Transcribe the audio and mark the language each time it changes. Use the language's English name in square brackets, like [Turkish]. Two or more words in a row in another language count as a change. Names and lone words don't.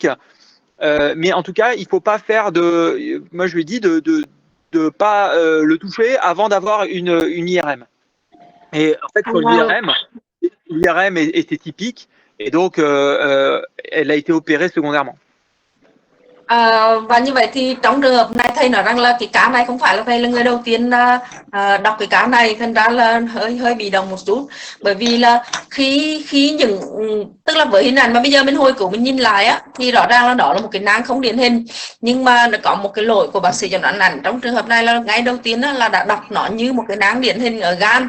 [French] Mais en tout cas, il faut pas faire de. Moi, je lui ai dit de pas le toucher avant d'avoir une IRM. Et en fait, sur l'IRM était typique et donc elle a été opérée secondairement. [Vietnamese] Và như vậy thì trong trường hợp này thầy nói rằng là cái cá này không phải là thầy là người đầu tiên đọc cái cá này, thành ra là hơi bị động một chút, bởi vì là khi những tức là với hình ảnh mà bây giờ bên hồi của mình nhìn lại á thì rõ ràng là đó là một cái nang không điển hình, nhưng mà nó có một cái lỗi của bác sĩ chẩn đoán ảnh trong trường hợp này là ngay đầu tiên là đã đọc nó như một cái nang điển hình ở gan.